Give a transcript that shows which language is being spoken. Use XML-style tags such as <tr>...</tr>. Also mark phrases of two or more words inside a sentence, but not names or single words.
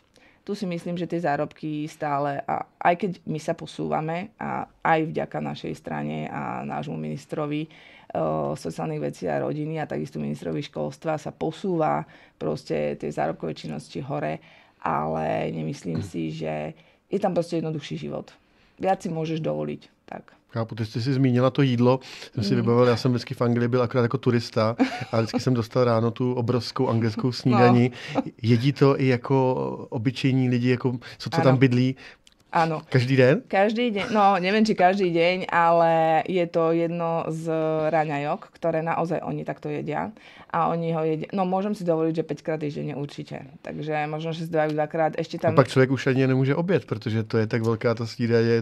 <sk>Tu si myslím, že tie zárobky stále, a aj keď my sa posúvame, a aj vďaka našej strane a nášmu ministrovi sociálnych vecí a rodiny a takisto ministrovi školstva sa posúva proste tie zárobkové činnosti hore, ale nemyslím si, že je tam proste jednoduchší život. Viac si môžeš dovoliť, tak.</sk> <cs>Chápu, ty jsi si zmínila to jídlo, jsem si vybavil, já jsem vždycky v Anglii byl akorát jako turista a vždycky jsem dostal ráno tu obrovskou anglickou snídani. No. Jedí to i jako obyčejní lidi, jako co tam bydlí?</cs> <sk>Áno.</sk> <cs>Každý den?</cs> <sk>Každý deň, no neviem, či každý deň, ale je to jedno z raňajok, ktoré naozaj oni takto jedia. A oni ho jedia, no môžem si dovoliť, že 5-krát týždenne určite. Takže možno, že si dajú 2-krát. Ešte tam...</sk> <cs>A pak človek už ani nemôže oběd, protože to je tak veľká ta snídaně.</cs>